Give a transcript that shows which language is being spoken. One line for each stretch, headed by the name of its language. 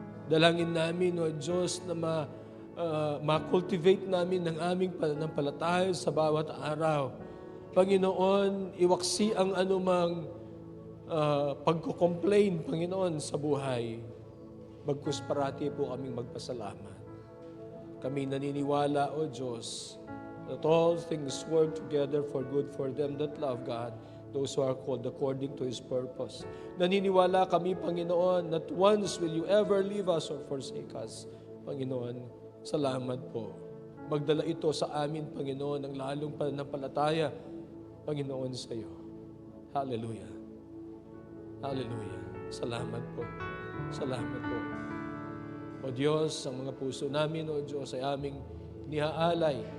Filipino: Dalangin namin, O Diyos, na ma-cultivate namin ang aming pananampalataya sa bawat araw. Panginoon, iwaksi ang anumang pagko-complain, Panginoon, sa buhay. Bagkus parati po kaming magpasalamat. Kami naniniwala, O Diyos,
English: that all things work together for good for them that love God, those who are called according to His purpose.
Filipino: Naniniwala kami, Panginoon,
English: not once will you ever leave us or forsake us.
Filipino: Panginoon, salamat po. Magdala ito sa amin, Panginoon, ang lalong pananampalataya, Panginoon, sa iyo. Hallelujah. Hallelujah. Salamat po. Salamat po. O Diyos, ang mga puso namin, O Diyos, ay aming inihaalay.